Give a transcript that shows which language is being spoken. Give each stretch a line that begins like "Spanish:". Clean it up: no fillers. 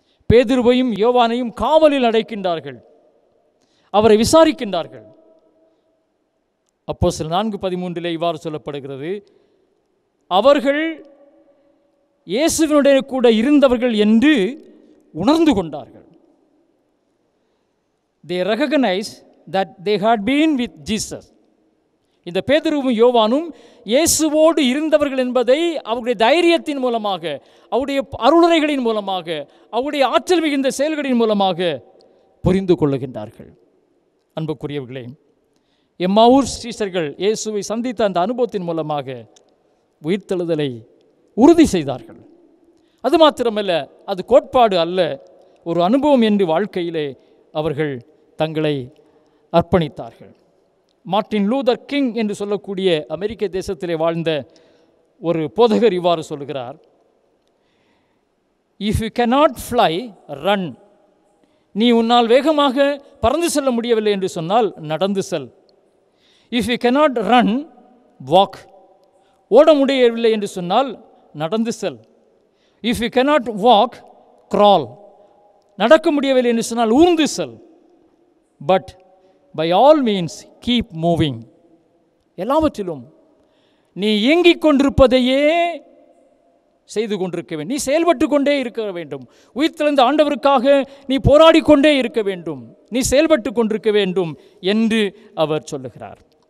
Tamil: பேதுருவையும் யோவானையும் காவலில் அடைக்கின்றார்கள், அவரை விசாரிக்கின்றார்கள். அப்போஸ்தலர் 4:13 இவ்வாறு சொல்லப்படுகிறது, அவர்கள் இயேசுவினுடைய கூட இருந்தவர்கள் என்று உணர்ந்து கொண்டார்கள்.
English: They recognized that they had been with Jesus.
Tamil: இந்த பேதுருவும் யோவானும் இயேசுவோடு இருந்தவர்கள் என்பதை அவருடைய தைரியத்தின் மூலமாக, அவருடைய அருளுரைகளின் மூலமாக, அவருடைய ஆற்றல் மிகுந்த செயல்களின் மூலமாக புரிந்து கொள்ளுகின்றார்கள். அன்புக்குரியவர்களே, எம்மாவூர் சீஷர்கள் இயேசுவை சந்தித்த அந்த அனுபவத்தின் மூலமாக உயிர்த்தெழுதலை உறுதி செய்தார்கள். அது மாத்திரமல்ல, அது கோட்பாடு அல்ல, ஒரு அனுபவம் என்று வாழ்க்கையிலே அவர்கள் தங்களை அர்ப்பணித்தார்கள். மார்ட்டின் லூதர் கிங் என்று சொல்லக்கூடிய அமெரிக்க தேசத்திலே வாழ்ந்த ஒரு போதகர் இவ்வாறு சொல்கிறார்,
English: If you cannot fly, run.
Tamil: நீ உன்னால் வேகமாக பறந்து செல்ல முடியவில்லை என்று சொன்னால் நடந்து செல்.
English: If you cannot run, walk.
Tamil: ஓட முடியவில்லை என்று சொன்னால் நடந்து செல்.
English: If you cannot walk, crawl.
Tamil: நடக்க முடியவில்லை என்று சொன்னால் ஊர்ந்து செல்.
English: But by all means keep moving.
Tamil: எல்லாவற்றிலும் நீ இயங்கிக் கொண்டிருப்பதையே செய்து கொண்டிருக்க வேண்டும், நீ செயல்பட்டு கொண்டே இருக்க வேண்டும். உயிர்த்தெழுந்த ஆண்டவருக்காக நீ போராடி கொண்டே இருக்க வேண்டும், நீ செயல்பட்டு கொண்டிருக்க வேண்டும் என்று அவர் சொல்லுகிறார்.